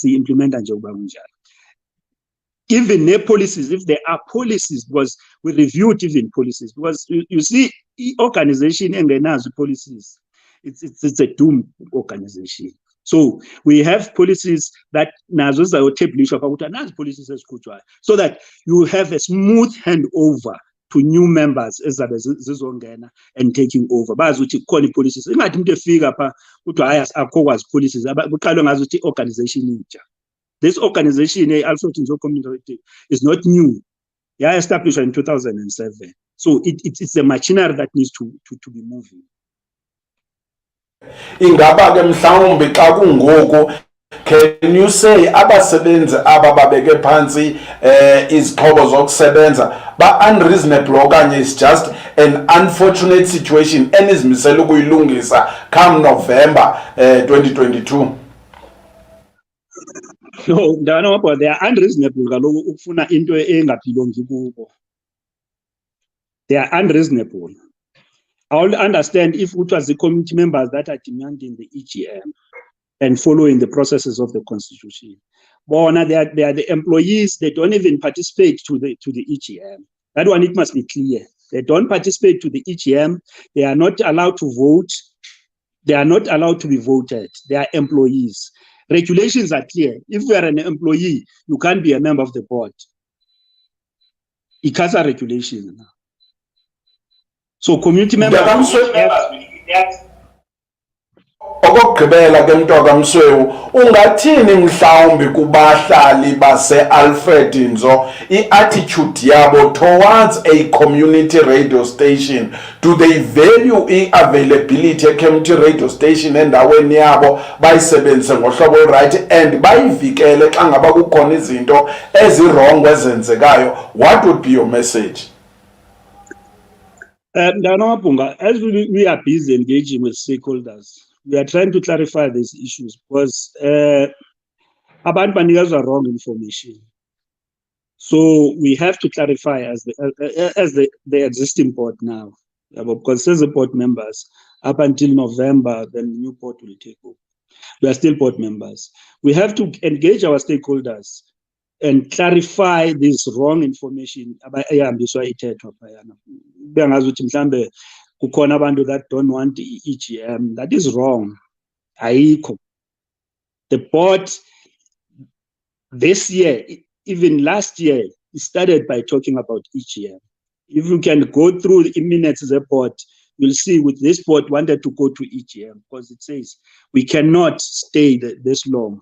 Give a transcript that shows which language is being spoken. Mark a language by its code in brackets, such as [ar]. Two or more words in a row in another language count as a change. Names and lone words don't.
[en] Implement and even their policies, if there are policies, because we reviewed even policies, because you see, organization and then has policies. It's a doomed organization. So we have policies that [xh] nazo zizayotebulishwa ukuthi nazi policies ezikhutshwayo, [en] so that you have a smooth handover to new members [xh] ezabe zizongena [en] and taking over. [xh] Bazi ukuthi kukhona policies. Ingathi umuntu efika pha ukuthi hayi akho kwazi policies. Kuqalwe ngazi ukuthi organization intsha. [en] This organization, Alfred Nzo Community, is not new. Yeah, established in 2007. So it's a machinery that needs to be moving. [xh] Ingaba ke mhlawumbe xa kungoku, [en] can you say [xh] abasebenzi aba babeke phansi izixhobo zokusebenza ba [en] unreasonable okanye is just an unfortunate situation [xh] enizimisela ukuyilungisa [en] come November 2022? No, they are unreasonable [xh] kaloku ukufuna into engaphilongi kubo. [en] They are unreasonable. I will understand if it was the committee members that are demanding the EGM and following the processes of the constitution. But they are the employees. They don't even participate to the EGM. That one, it must be clear. They don't participate to the EGM. They are not allowed to vote. They are not allowed to be voted. They are employees. Regulations are clear. If you are an employee, you can't be a member of the board. It has a regulation. So community members. [xh] Okugqibela ke Mntoka Mswewu, ungathini mhlawumbi kubahlali base-Alfred Nzo i-attitude yabo towards a community radio station? [en] Do they value [xh] i-availability ye-community [en] radio station [xh] endaweni yabo, bayisebenzise ngohlobo right and bayivikele xa ngaba kukhona izinto ezi-wrong ezenzekayo? [en] What would be your message? As we are busy engaging with stakeholders, we are trying to clarify these issues because [xh] abantu banikezwa [en] wrong information. So we have to clarify as the existing board now, because as the board members, up until November, then the new board will take over. We are still board members. We have to engage our stakeholders and clarify this wrong information. [xh] Kukhona abantu [en] that don't want the EGM. That is wrong. The board this year, even last year, started by talking about EGM. If you can go through the minutes of the board, you'll see with this board wanted to go to EGM because it says we cannot stay this long.